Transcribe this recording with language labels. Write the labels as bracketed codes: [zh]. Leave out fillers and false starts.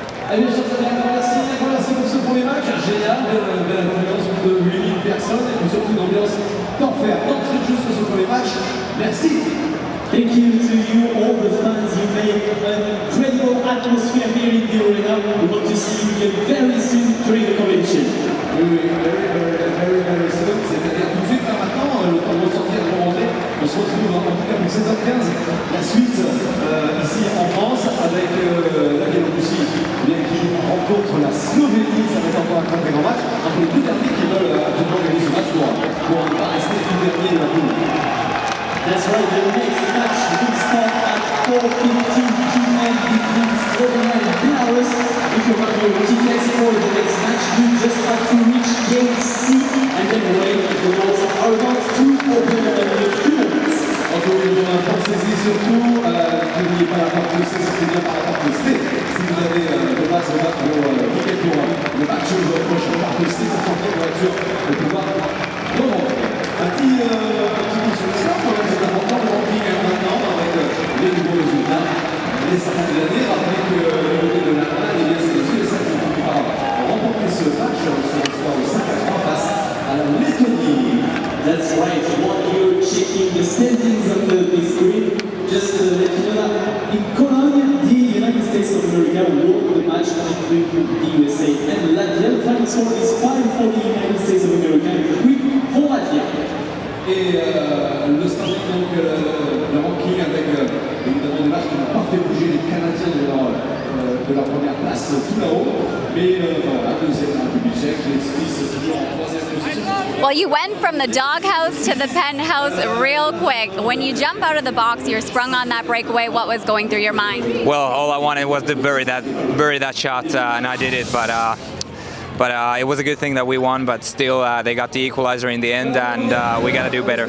[fr] Allez, chers amis, merci pour ce premier match. Génial, belle influence de 8000 personnes et surtout une ambiance d'enfer. Donc, c'est juste ce premier match. Merci. [en] Thank you to you, all the fans. You made an incredible atmosphere here in the arena. We want to see you again very soon during the competition. [fr] Oui, [en] very soon. [fr] C'est-à-dire tout de suite, là, maintenant, le temps de ressortir pour rentrer. On se retrouve en tout cas pour 16h15. La suite ici en France avec la Biélorussie qui rencontre la Slovénie. Ça va être encore un très grand match. Entre les deux derniers qui veulent absolument gagner ce match pour ne pas rester tout dernier de la poule. [en] That's right, the next match will start at 4:15 p.m. between Slovenia and Belarus. If you want your tickets for the next match, you just have to reach gate C and then wait. The doors are about to open in a few minutes. [fr] Encore une fois, pensez-y surtout, n'oubliez pas la porte C, c'était bien par la porte C. Si vous avez de base vos tickets pour le match prochain, porte C pour sortir pour être sûr de pouvoir remonter. Un petit solution, quand même, c'est important de remplir maintenant avec les nouveaux résultats. Les 50 de l'année, rappelez que le côté de l'Allemagne, eh bien, c'est les Suédois qui ont fini par remporter ce match sur le score de 5-3 face à la Lettonie. [en] That's right, while you're checking the standings on the big screen, just to let you know that in Cologne, the United States of America won the match between the USA and Latvia. The final score is 5 for the United States of America and 3 for Latvia. [fr] Et le standing, donc le ranking avec évidemment des matchs qui n'ont pas fait bouger les Canadiens de leur première place tout là-haut. Mais voilà, deuxième la République tchèque, les Suisses toujours en troisième position. [en] Well, you went from the doghouse to the penthouse real quick. When you jump out of the box, you're sprung on that breakaway. What was going through your mind? Well, all I wanted was to bury that shot, and I did it. But But it was a good thing that we won, but still they got the equalizer in the end, and we got to do better.